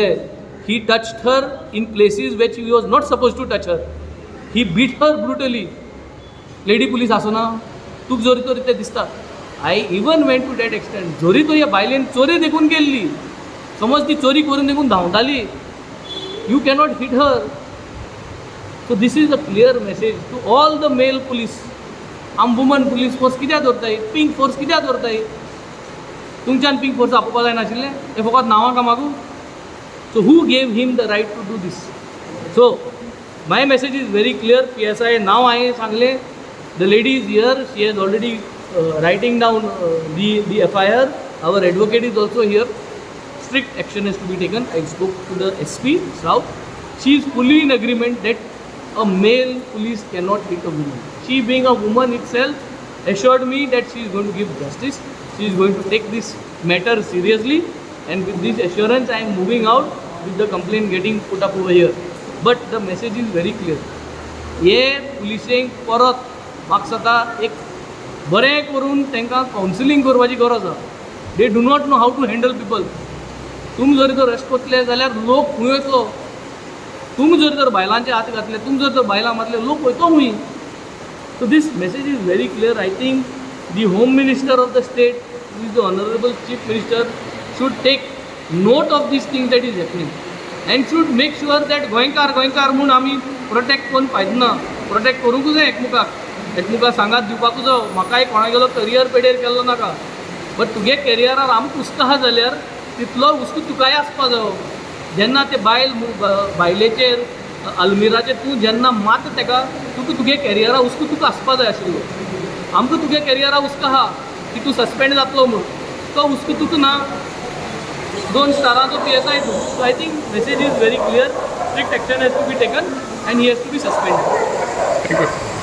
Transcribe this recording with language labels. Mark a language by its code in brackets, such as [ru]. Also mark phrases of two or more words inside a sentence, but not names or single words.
[en] he touched her in places which he was not supposed to touch her. he beat her brutally. [kok] लेडी पुलीस आसना, तुका जोरी तोरी तें दिसता. [en] I even went to that extent. [kok] जोरी तो ह्या बायलेन चोरी देखून गेल्ली, समज ती चोरी करून देखून धांवताली, [en] you cannot hit her. So this is a clear message to all the male police. [kok] आम [en] woman police force [kok] कित्याक दवरताय, [en] pink force [kok] कित्याक दवरताय? तुमच्यान [en] pink force [kok] आपोवपा जाय नाशिल्लें? हें फकत नांवां कामाकू? [en] so who gave him the right to do this? so my message is very clear. [kok] PSI नाव हांवें सांगलें. [en] the lady is here. she has already writing down the FIR. our advocate is also here. Strict action has to be taken. I spoke to the SP South. She is fully in agreement that a male police cannot hit a woman. She being a woman itself assured me that she is going to give justice. She is going to take this matter seriously, and with this assurance I am moving out with the complaint getting put up over here. But the message is very clear. [kok] हे पुलिसेंक परत म्हाका सता एक बरें करून तांकां कावन्सिलींग करपाची गरज आसा. [en] they do not know how to handle people. [kok] तुमी जर तर रेस्ट करतले जाल्यार लोक खंय वयतलो? तुमी जर तर बायलांचे हात घातले, तुमी जर तर बायलां मारले, लोक वयतो खंय? [en] so this message is very clear. I think the home minister of the state, who is the honorable chief minister, should take note of this things that is happening and should make sure that [kok] गोंयकार म्हणून आमी प्रोटेक्ट करून फायदो ना. प्रोटेक्ट करूंकूच जाय एकमुखाक. एकमुखार सांगात दिवपाक जाय म्हाका एक कोणागेलो करियर पेडेर केल्लो नाका बट तुगे कॅरियरार आमक हुस्को आहा जाल्यार तितलो हुस्को तुकाय आसपा जायो जेन्ना ते बायलेचेर अल्मिराचेर तूं जेन्ना मात तेका तुगे कॅरियरा हुस्को तुका आसपा जाय आशिल्लो आमकां तुगे कॅरियरा हुस्को आहा की तूं सस्पेंड जातलो म्हूण तो हुस्को तुका ना 2 स्टारांचो PSI तूं [en] so I think message is very clear strict action has to be taken and he has to be suspended